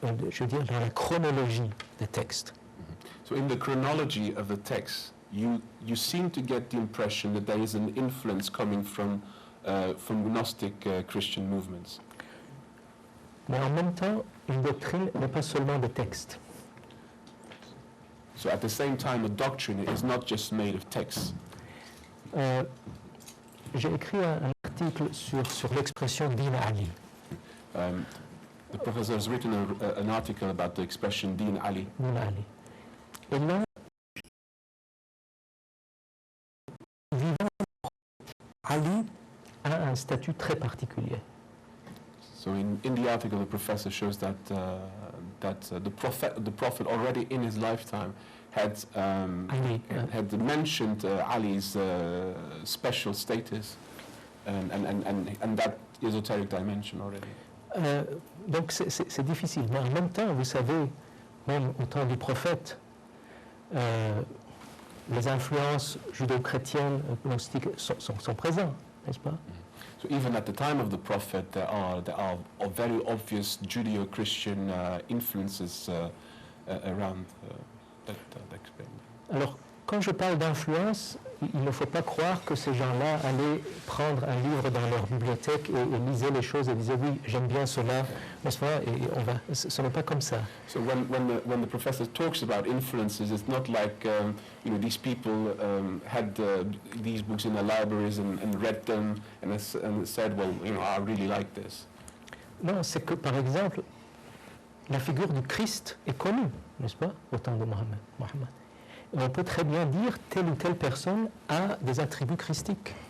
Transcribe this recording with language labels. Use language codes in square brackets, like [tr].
[fr] Je veux dire, dans la chronologie des textes, [en] So in the chronology of the text, you seem to get the impression that there is an influence coming from Gnostic Christian movements. [fr] Mais en même temps, une doctrine n'est pas seulement des textes. [en] So at the same time, a doctrine is not just made of texts. [fr] J'ai écrit un article sur l'expression Din Ali. [en] The professor has written an article about the expression Din Ali. Din Ali. [fr] Et là, vivant, Ali a un statut très particulier. [en] So in the article, the professor shows that the prophet already in his lifetime had mentioned Ali's special status and that esoteric dimension already. [fr] Donc c'est difficile, mais en même temps, vous savez, même au temps du prophète, les influences judéo-chrétiennes, gnostiques sont présentes, n'est-ce pas? [en] So even at the time of the prophet, there are very obvious Judeo-Christian influences around that explain. [fr] Alors, quand je parle d'influence, il ne faut pas croire que ces gens-là allaient prendre un livre dans leur bibliothèque et lisaient les choses et disaient oui, j'aime bien cela, n'est-ce pas? Et ce n'est pas comme ça. [en] So when the professor talks about influences, it's not like these people had these books in their libraries and read them and said, well, I really like this. [fr] Non, c'est que par exemple, la figure du Christ est connue, n'est-ce pas, au temps de Mohammed. Et on peut très bien dire telle ou telle personne a des attributs christiques.